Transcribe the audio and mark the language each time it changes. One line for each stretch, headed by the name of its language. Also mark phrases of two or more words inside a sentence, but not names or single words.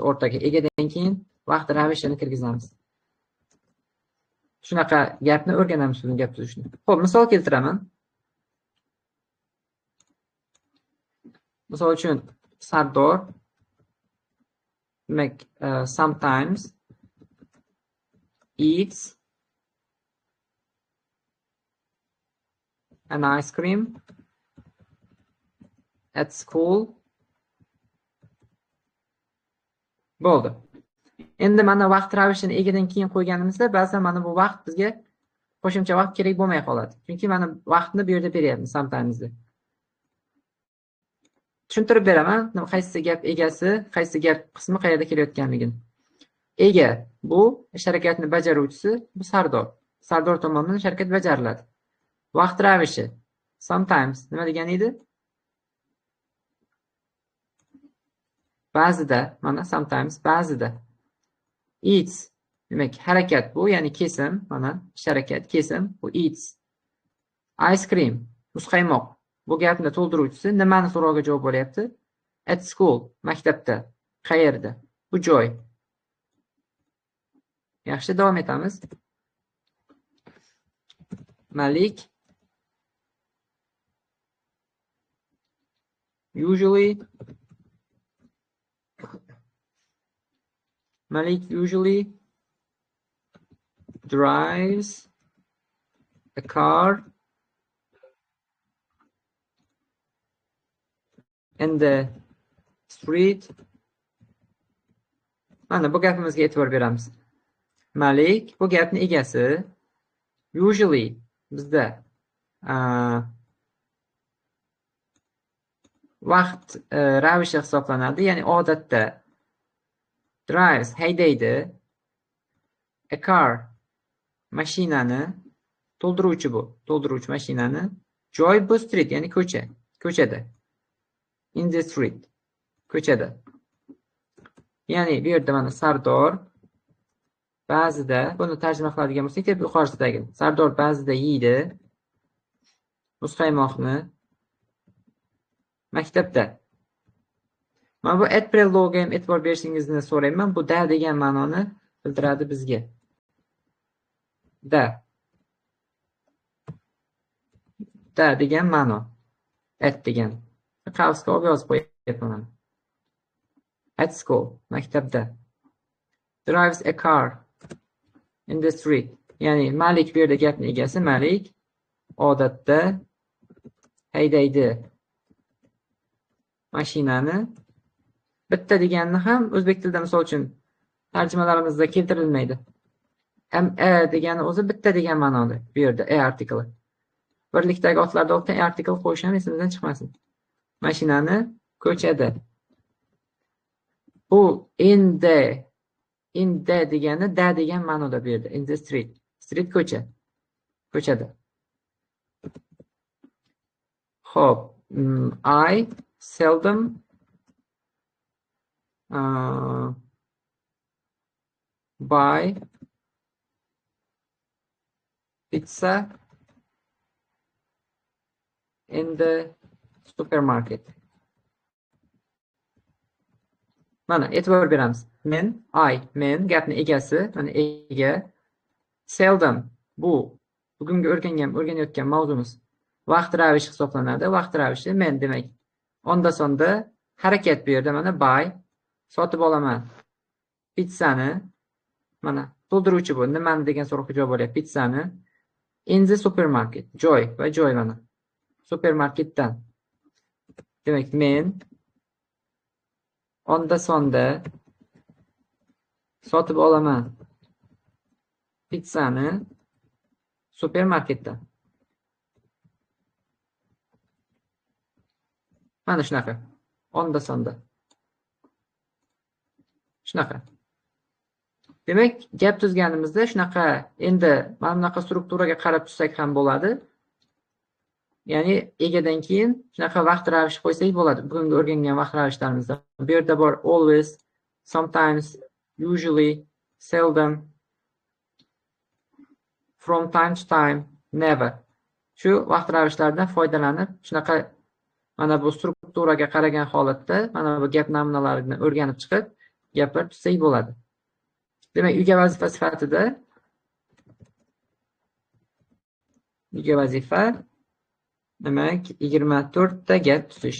Uzbek: O'rtaga egadan keyin vaqt ravishini kirgizamiz. Shunaqa gapni o'rganamiz, buni gap tuzishni. Xo'p, misol keltiraman. Misol uchun Sardor demak
English: sometimes eats an ice cream at school.
Uzbek: Bo'ldi. Endi mana vaqt ravishini egadan keyin qo'yganimizda ba'zan mana bu vaqt bizga qo'shimcha vaqt kerak bo'lmay qoladi. Chunki mana vaqtni bu yerda beryapmiz sometimes'da. Tushuntirib beraman, qaysi gap egasi, qaysi gap qismi qayerda kelayotganligini. Ega bu ish harakatni bajaruvchisi, bu sardor. Sardor tomonidan ish harakat bajariladi. Vaqt ravishi sometimes nima degani edi? Ba'zida, mana sometimes ba'zida. Eats demak harakat bu, ya'ni kesim, mana ish harakat kesim bu eats.
English: Ice cream muzqaymoq.
Uzbek: Bu gapni to'ldiruvchisi nimani so'rovga javob bo'lyapti?
English: At school,
Uzbek: maktabda. Qayerda? Bu joy. Yaxshi, davom etamiz.
English: Malik usually drives a car in the street.
Uzbek: Mana bu gapimizga e'tibor beramiz. Malik bu gapning egasi. Usually bizda vaqt ravishi hisoblanadi, ya'ni odatda. Drives haydaydi.
English: A car
Uzbek: mashinani, to'ldiruvchi bu, to'ldiruvchi mashinani. Joy bu street, ya'ni ko'cha, ko'chada.
English: In the street,
Uzbek: ko'chada. Ya'ni bu yerda mana sardor ba'zida, buni tarjima qiladigan bo'lsak, deb yuqorisidagi. Sardor ba'zida yeydi muzqaymoqni maktabda. Mana bu at prelogiga ham e'tibor berishingizni so'rayman. Bu da degan ma'noni bildiradi bizga. Da degan ma'no. At degan. Qavsga olib yozib qo'yapman.
English: At school, maktabda. Drives a car in the street.
Uzbek: Ya'ni Malik bu yerda gapning egasi. Malik odatda haydaydi mashinani. Bitta deganni ham o'zbek tilida misol uchun tarjimalarimizda keltirilmaydi. Degani o'zi bitta degan ma'noda. Bu yerda artikli. Birlikdagi otlarda olib artikl qo'yish ham esimizdan chiqmasin. Mashinani ko'chada. Bu
English: in the
Uzbek: degani da degan ma'noda bu yerda.
English: In the street. Street ko'cha.
Uzbek: Ko'chada. Xo'p,
English: I seldom buy pizza in the supermarket.
Uzbek: Mana e'tibor beramiz. Men gapning egasi, mana ega. Seldom bu bugungi o'rganayotgan mavzumiz. Vaqt ravishi hisoblanadi. Vaqt ravishi men demak. Onda sonda harakat bu yerda mana buy, sotib olaman. Pizzani mana to'ldiruvchi bu. Nimani degan so'rovga javob bo'lyapti.
English: Pizzani in the supermarket.
Uzbek: Joy va joy mana. Supermarketdan. Demak men onda sonda sotib olaman pizzani supermarketdan. Mana shunaqa. Onda sonda. Shunaqa. Demak, gap tuzganimizda shunaqa, endi mana bunaqa strukturaga qarab tuzsak ham bo'ladi. Ya'ni egadan keyin shunaqa vaqt ravishi qo'ysak bo'ladi. Bugungi o'rgangan vaqt ravishlarimizda. Bu yerda bor
English: always, sometimes, usually, seldom, from time to time, never.
Uzbek: Shu vaqt ravishlaridan foydalanib, shunaqa mana bu strukturaga qaragan holatda mana bu gap namunalarini o'rganib chiqib, gaplar tuzsak bo'ladi. Demak, uyga vazifa sifatida uyga vazifa demak 24 ta gap tuzish.